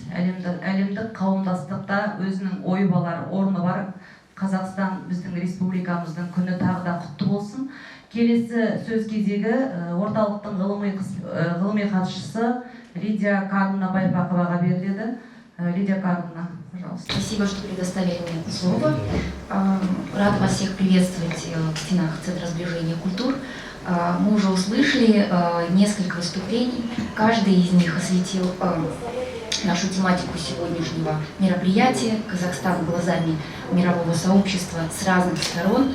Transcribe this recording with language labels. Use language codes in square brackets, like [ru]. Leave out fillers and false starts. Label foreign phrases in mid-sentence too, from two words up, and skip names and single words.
[kk] Әлемдік қауымдастықта өзінің ойы бар, орны бар. Қазақстан біздің республикамыздың күні тағы да құтты болсын. Келесі сөз кезегі орталықтың ғылыми хатшысы Лидия Карловна Байпақоваға беріледі. [ru] Лидия Карловна, пожалуйста. Спасибо, что предоставили мне это слово. Рад вас всех приветствовать в стенах Центра сближения культур. Мы уже услышали несколько выступлений. Каждый из них осветил нашу тематику сегодняшнего мероприятия «Казахстан глазами мирового сообщества» с разных сторон.